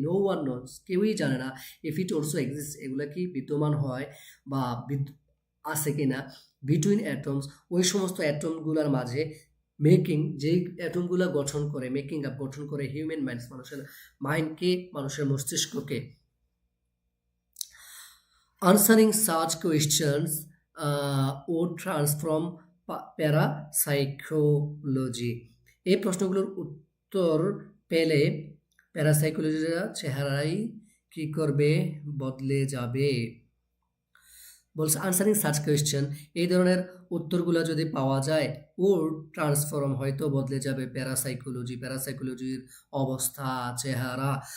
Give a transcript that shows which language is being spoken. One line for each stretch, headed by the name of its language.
English: no one knows,
Bangla: কেউই জানে না,
English: if it also exist,
Bangla: এগুলা কি বিদ্যমান হয় বা আছে কিনা
English: between atoms,
Bangla: ওই সমস্ত অ্যাটমগুলোর মাঝে, মেকিং, যেই অ্যাটমগুলো গঠন করে,
English: making up
Bangla: গঠন করে
English: human minds,
Bangla: মানুষের মাইন্ডকে, মানুষের মস্তিষ্ককে।
English: Answering such questions would transform parapsychology.
Bangla: এই প্রশ্নগুলোর উত্তর পেলে প্যারাসাইকোলজির চেহারাই কি করবে, বদলে যাবে। বলছে
English: answering search question,
Bangla: এই ধরনের উত্তরগুলো যদি পাওয়া যায়, ওর ট্রান্সফর্ম হয়তো বদলে যাবে প্যারাসাইকোলজির অবস্থা, চেহারা।